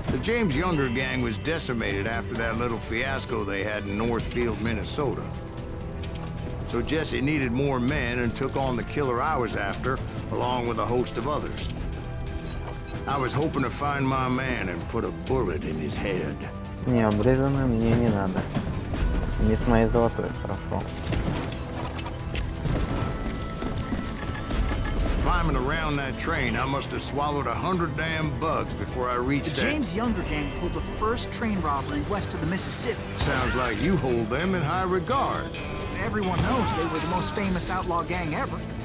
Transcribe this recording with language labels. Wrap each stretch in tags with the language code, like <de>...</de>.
<en>The James Younger gang was decimated after that little fiasco they had in Northfield, Minnesota. So Jesse needed more men and took on the killer I was after, along with a host of others. I was hoping to find my man and put a bullet in his head.</en> <ru>Не, обрезанную мне не надо. Не с моей золотой, хорошо.</ru> <en>Climbing around that train, I must have swallowed 100 damn bugs before I reached The James Younger gang pulled the first train robbery west of the Mississippi. Sounds like you hold them in high regard. Everyone knows they were the most famous outlaw gang ever.</en>